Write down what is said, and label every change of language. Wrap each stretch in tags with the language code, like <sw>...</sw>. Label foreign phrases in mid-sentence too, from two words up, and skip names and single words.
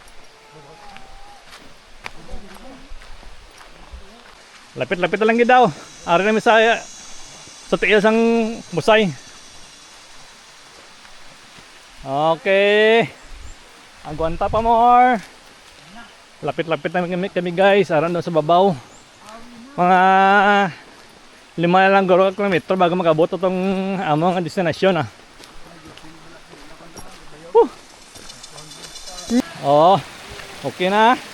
<hil>Lapit-lapit na lang gid daw. Ari namin sa tiil sang busay. Okay. Aguanta pa more. Lapit-lapit na kami guys. Aran doon sa babaw. Mga 5 na lang garo kilometro bago makabot itong among destinasyon ah. Oh, okay na.</hil>